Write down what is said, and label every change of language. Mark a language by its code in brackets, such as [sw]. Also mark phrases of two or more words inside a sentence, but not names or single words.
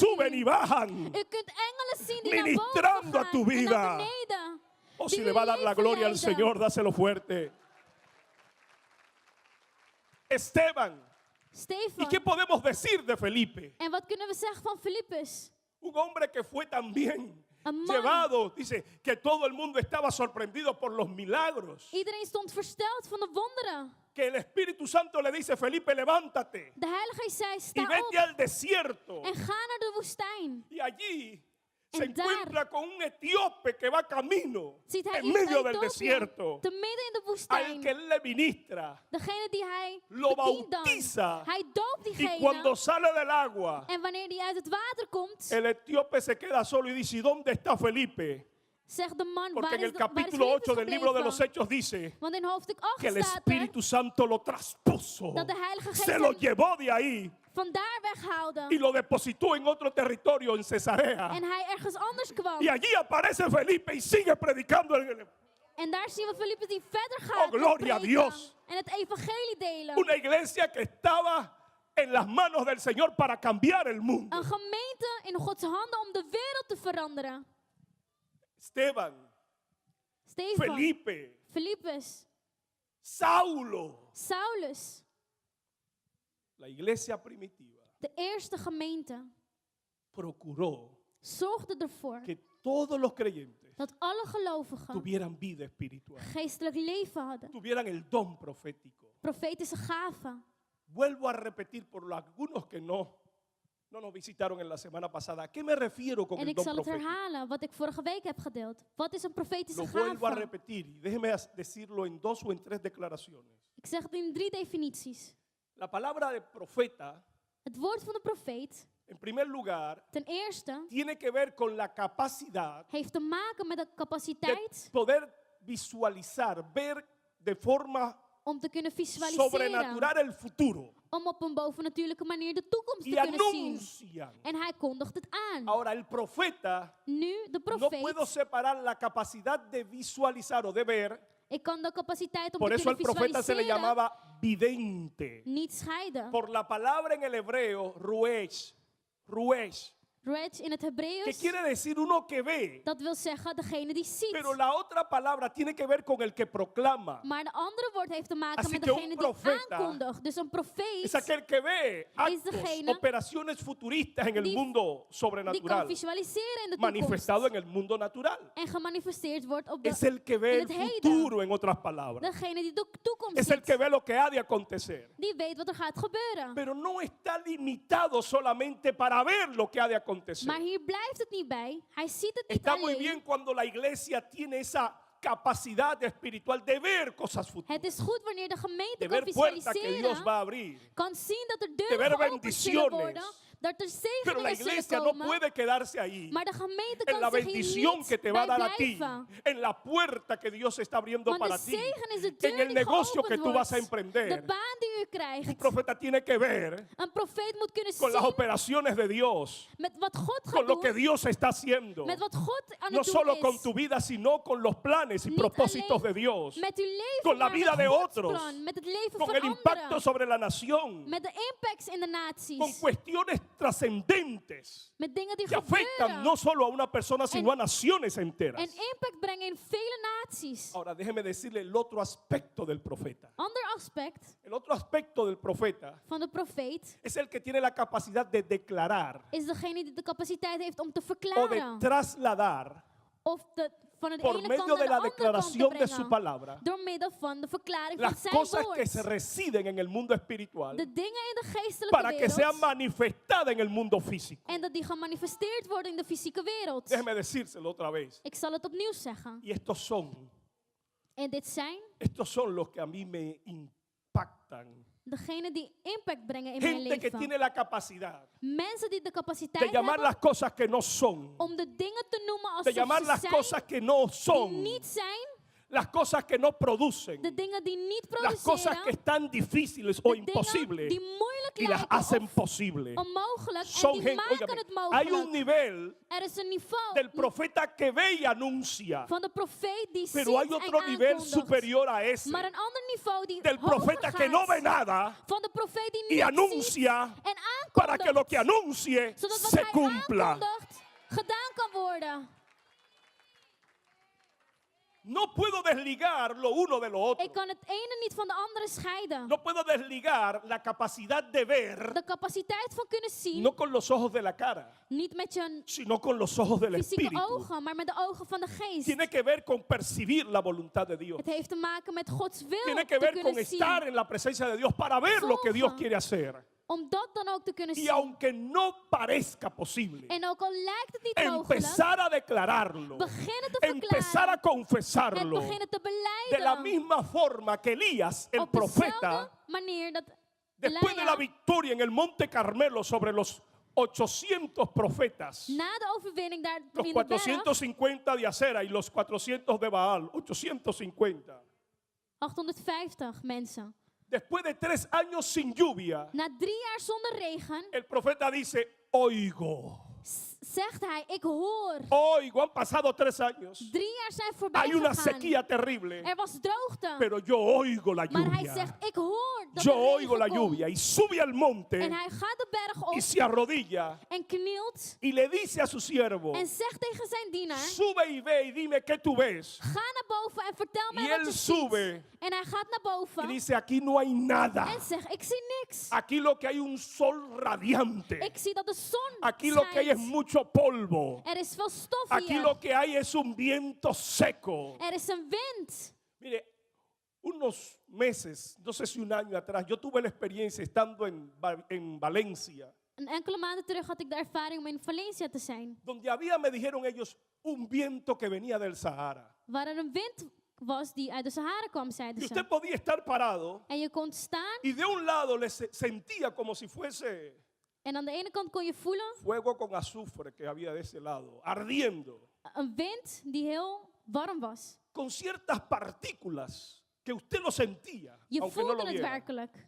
[es] suben u. y bajan. [nl] U kunt engelen zien die naar [es] Ministrando [nl] boven [es] a tu [nl] gaan en [es] vida. [nl] naar beneden. O Die [es] si [nl] uw [es] le va a dar la [nl] leven [es] gloria al [nl] leiden. [es] Señor, dáselo fuerte. Esteban. ¿Y [nl] Stefan. [es] qué podemos decir de Felipe? [nl] En wat kunnen we zeggen van Filippus? [es] Un hombre que fue también [nl] Een man. [es] llevado, dice que todo el mundo estaba sorprendido por los milagros. [nl] Iedereen stond versteld van de wonderen. [es] Que el Espíritu Santo le dice, Felipe, levántate [nl] De Heilige Geest zei, [es] y [nl] sta op [es] vete al desierto. [nl] en ga naar de woestijn. [es] Y allí se [nl] En daar [es] encuentra con un etíope que va camino [nl] Ziet hij [es] en [nl] iemand [es] medio del [nl] uit [es] desierto, [nl] Ethiopië, te midden in de [es] al [nl] woestijn. [es] que él le ministra. [nl] Degene die hij [es] Lo [nl] bedient dan. [es] bautiza. [nl] Hij doopt [es] Y [nl] diegene. [es] cuando sale del agua, [nl] En wanneer die uit het water komt, [es] el etíope se queda solo y dice, ¿y dónde está Felipe? [nl] zegt de man, [es] Porque [nl] waar [es] en [nl] is, [es] el [nl] waar is [es] capítulo [nl] Filippus [es] 8 del libro de [nl] gebleven? [es] los Hechos dice [nl] Want in hoofdstuk 8 [es] que el [nl] staat er [es] Espíritu Santo lo traspuso, [nl] dat de Heilige Geest [es] se lo [nl] hem [es] llevó de ahí [nl] vandaar weghaalde. [es] y lo depositó en otro territorio, en Cesarea. [nl] En hij ergens anders kwam. [es] Y allí aparece Felipe y sigue predicando en el... [nl] En daar zien we Filippus die verder gaat [es] Oh, gloria a [nl] met [es] Dios. [nl] preken en het evangelie delen. [es] Una iglesia que estaba en las manos del Señor para cambiar el mundo. [nl] Een gemeente in Gods handen om de wereld te veranderen. [es] Esteban, [nl] Stefan, [es] Felipe, [nl] Filippus, [es] Saulo, [nl] Saulus, [es] la iglesia primitiva [nl] de eerste gemeente, [es] procuró [nl] zorgde ervoor [es] que todos los creyentes [nl] dat alle gelovigen [es] tuvieran vida espiritual, [nl] geestelijk leven hadden. [es] tuvieran el don profético. [nl] Profetische gaven. [es] Vuelvo a repetir por algunos que no nos visitaron en la semana pasada. ¿A qué me refiero con [nl] En [es] el [nl] ik [es] don [nl] zal het [es] profético? [nl] herhalen wat ik vorige week heb gedeeld. Wat is een profetische [es] Lo vuelvo a [nl] gave? [es] repetir y déjeme decirlo en 2 o en 3 declaraciones. [nl] Ik zeg het in 3 definities. [es] La palabra de profeta, [nl] Het woord van de profeet, [es] en primer lugar, [nl] ten eerste, [es] tiene que ver con la capacidad [nl] heeft te maken met de [es] de [nl] capaciteit [es] poder visualizar, ver de forma [nl] om te kunnen visualiseren. [es] sobrenatural el futuro. [nl] Om op een bovennatuurlijke manier de toekomst [es] Y [nl] te kunnen zien. [es] anuncian. [nl] En hij kondigt het aan. [es] Ahora, el profeta, [nl] Nu, de [es] no puedo [nl] profeet, [es] separar la capacidad de visualizar o de ver. [nl] ik kan de capaciteit om [es] Por [nl] te [es] eso el [nl] kunnen [es] profeta se le [nl] visualiseren [es] llamaba vidente. [nl] niet scheiden. [es] Por la palabra en el hebreo, ruesh, [nl] Reg in het [es] que [nl] Hebreeuws, [es] quiere decir uno que ve. [nl] dat wil zeggen degene die ziet. [es] Pero la otra palabra tiene que ver con el que proclama. [nl] Maar de andere woord heeft te maken [es] Así [nl] met [es] que un [nl] degene die [es] profeta [nl] aankondigt. Dus een [es] Es [nl] profeet [es] aquel que ve actos, [nl] degene [es] operaciones futuristas en el [nl] die- [es] mundo [nl] die kan [es] sobrenatural, [nl] visualiseren in de [es] manifestado [nl] toekomst. [es] en el mundo natural. [nl] En gemanifesteerd wordt op de, [es] Es el que ve [nl] in [es] el [nl] het heden. [es] futuro, en otras palabras. [nl] Degene die de toekomst [es] Es el que [nl] ziet. [es] ve lo que ha de acontecer. [nl] Die weet wat er gaat gebeuren. [es] Pero no está limitado solamente para ver lo que ha de acontecer. [nl] Maar hier blijft het niet bij. Hij ziet het niet [es] Está muy [nl] alleen. [es] bien cuando la iglesia tiene esa capacidad espiritual de ver cosas [nl] Het [es] futuras, [nl] is goed wanneer de gemeente [es] de [nl] kan [es] ver puertas que Dios [nl] visualiseren. [es] va a abrir. [nl] Kan zien dat er [es] de ver [nl] deuren geopend zullen [es] bendiciones. [nl] worden. Dat er [es] Pero la [nl] zegeningen zullen [es] iglesia no [nl] komen. [es] puede quedarse ahí. [nl] Maar de gemeente [es] En la [nl] kan zich hier [es] bendición que [nl] niet [es] te va a [nl] bij [es] dar a ti, [nl] blijven. [es] en la puerta que Dios está abriendo [nl] Want de [es] para ti, [nl] zegen is de [es] en [nl] deur [es] el [nl] die [es] negocio que [nl] geopend [es] tú vas a [nl] wordt. De [es] emprender. [nl] baan die u [es] Un [nl] krijgt. [es] profeta tiene que ver [nl] Een profeet moet kunnen [es] con las [nl] zien [es] operaciones de Dios, [nl] met wat God [es] con [nl] gaat [es] lo que [nl] doen. [es] Dios está haciendo. [nl] Met wat God aan [es] No [nl] het doen [es] solo con [nl] is. [es] tu vida, sino con los planes y [nl] Niet [es] propósitos de [nl] alleen [es] Dios, [nl] met uw leven, [es] con la [nl] maar [es] vida [nl] met [es] de [nl] Gods [es] otros, [nl] plan, met het leven [es] con [nl] van [es] el impacto [nl] anderen. [es] sobre la nación, [nl] Met de impacts in de [es] con [nl] naties. [es] cuestiones trascendentes [nl] Met dingen die [es] que afectan [nl] gebeuren. [es] no solo a una persona, sino a naciones enteras. [nl] En impact brengen in vele naties. [es] Ahora déjeme decirle el otro aspecto del profeta. [nl] Ander aspect [es] El otro aspecto del profeta [nl] van de profeet [es] es el que tiene la capacidad de declarar [nl] is degene die de capaciteit heeft om te [es] o de [nl] verklaren. [es] trasladar [nl] Of van de [es] por [nl] ene [es] medio [nl] kant [es] de [nl] naar de [es] la [nl] andere kant te [es] declaración de su [nl] brengen. [es] palabra [nl] Door middel van de verklaring van [es] las [nl] zijn [es] cosas que se [nl] woord. [es] residen en el mundo espiritual [nl] De dingen in de geestelijke [es] para que sean [nl] wereld. [es] manifestadas en el mundo físico. [nl] En dat die gemanifesteerd worden in de fysieke wereld. [es] Déjeme decírselo otra vez. [nl] Ik zal het opnieuw zeggen. [es] Y [nl] En dit zijn [es] estos son los que a mí me impactan. [nl] degenen die impact brengen in mijn [es] Gente que [nl] leven. [es] tiene la capacidad [nl] Mensen die de [es] de [nl] capaciteit [es] llamar [nl] hebben [es] las cosas que no son, [nl] om de dingen te noemen [es] de [nl] alsof [es] llamar [nl] ze [es] las [nl] zijn, [es] cosas que no [nl] die [es] son, [nl] niet zijn, [es] las cosas que no producen, de dingen die niet las cosas que [nl] produceren, [es] están difíciles o [nl] de dingen [es] imposibles [nl] die moeilijk [es] y las [nl] lijken [es] hacen [nl] of [es] posible. [nl] onmogelijk en [es] Son [nl] die [es] gente, [nl] maken [es] óigame, [nl] het [es] hay un [nl] mogelijk. [es] nivel [nl] Er is een niveau [es] del profeta que ve y anuncia, [nl] van de profeet die [es] pero [nl] ziet [es] hay otro [nl] en [es] nivel [nl] aankondigt. [es] superior a ese, [nl] Maar een ander niveau die [es] del [nl] hoger [es] profeta que [nl] gaat, [es] no ve nada [nl] van de profeet die [es] y [nl] niet ziet [es] anuncia [nl] en [es] para que lo [nl] aankondigt, [es] que anuncie [nl] zodat wat [es] se [nl] hij [es] cumpla. [nl] aankondigt gedaan kan worden. [es] No puedo desligar lo uno de lo otro. [nl] Ik kan het ene niet van de andere scheiden. [es] No puedo desligar la capacidad de ver, [nl] De capaciteit van kunnen zien, [es] no con los ojos de la cara, [nl] niet met je [es] sino con los ojos del [nl] fysieke [es] Espíritu. [nl] ogen, maar met de ogen van de geest. [es] Tiene que ver con percibir la voluntad de Dios. [nl] Het heeft te maken met Gods wil [es] Tiene que [nl] te [es] ver con [nl] kunnen [es] estar [nl] zien. [es] en la presencia de Dios para ver lo que Dios [nl] Volgen. [es] quiere hacer. [nl] Om dat dan ook te kunnen [es] Y [nl] zien. [es] aunque no parezca posible, [nl] En ook al lijkt het niet mogelijk, [es] empezar a declararlo, [nl] beginnen te [es] empezar a [nl] verklaren, het [es] confesarlo, [nl] beginnen te [es] de la [nl] beleiden. [es] misma forma que Elías, el [nl] Op dezelfde [es] profeta, [nl] manier dat [es] después de la [nl] Elia, [es] victoria en el Monte Carmelo sobre los 800 profetas, [nl] na de overwinning daar [es] los [nl] in de berg, [es] 450 de Acera y los 400 de Baal, 850. [nl] 850 mensen. [es] Después de 3 años sin lluvia, [nl] Na 3 jaar zonder regen, [es] el profeta dice, oigo, [nl] zegt hij, ik hoor. [es] oigo, han pasado 3 años, [nl] 3 jaar zijn voorbij [es] hay una [nl] gegaan. [es] sequía terrible, [nl] Er was droogte. [es] pero yo oigo la [nl] Maar hij [es] lluvia, [nl] zegt, ik hoor dat [es] yo [nl] er [es] oigo la [nl] regen komt. [es] lluvia, y sube al [nl] En [es] monte [nl] hij gaat de berg op [es] y se arrodilla [nl] en knielt [es] y le dice a su siervo, [nl] en zegt tegen zijn dienaar, [es] sube y ve y dime qué tú ves. [nl] ga naar boven en vertel [es] Y [nl] mij [es] él [nl] wat je [es] sube [nl] ziet. En hij gaat naar [es] y [nl] boven [es] dice, aquí no hay nada, [nl] en zegt, ik zie niks. [es] aquí lo que hay un sol radiante, [nl] Ik zie dat de zon [es] aquí lo que hay es [nl] schijnt. [es] mucho polvo. [nl] Er is veel stof [es] Aquí [nl] hier. [es] lo que hay es un viento seco. [nl] Er is een wind. [es] Mire, unos meses, no sé si un año atrás, yo tuve la experiencia estando en Valencia, [nl] Een enkele maanden terug had ik de ervaring om in Valencia te zijn. [es] donde había, me dijeron ellos, un viento que venía del Sahara. [nl] Waar er een wind was die uit de Sahara kwam, zeiden [es] Y [nl] ze. [es] usted podía estar parado [nl] En je kon staan [es] y de un lado sentía como si fuese [nl] en aan de ene kant kon je voelen [es] fuego con azufre que había de ese lado, ardiendo, [nl] een wind die heel warm was. [es] con ciertas partículas que usted lo sentía, [nl] Je [es] aunque no [nl] voelde [es] lo [nl] het [es] viera. [nl] werkelijk.